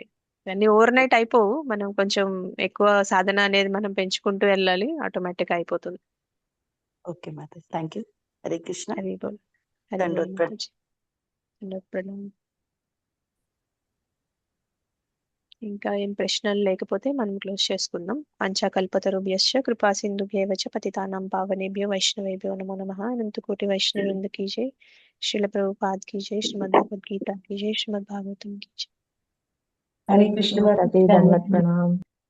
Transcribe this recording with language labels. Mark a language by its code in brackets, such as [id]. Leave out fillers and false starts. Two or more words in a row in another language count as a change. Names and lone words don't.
[te] అన్ని [en] over night [te] అయిపోవు, మనం కొంచెం ఎక్కువ సాధన అనేది మనం పెంచుకుంటూ వెళ్ళాలి, ఆటోమేటిక్ అయిపోతుంది. ఓకే మాతాజీ, [en] thank you. [te] హరే కృష్ణ. హరి బోల్. హరి బోల్ దండోత్ ప్రణామం. మాతాజీ. దండోత్ ప్రణామం. ఇంకా ఏం ప్రశ్నలు లేకపోతే మనం క్లోజ్ చేసుకుందాం. [sa] పంచాకల్పతరుభ్యశ్చ కృపా సింధుభ్యేవ చ పతితానాం పావనేభ్యో వైష్ణవేభ్యో నమో నమః. [hi] అనంతకోటి వైష్ణవృంద की जय. श्रील प्रभुपाद की जय. श्रीमद् भगवद गीता की जय. श्रीमद् भागवतम की जय. हरे कृष्ण [te] దండోత్ ప్రణామం.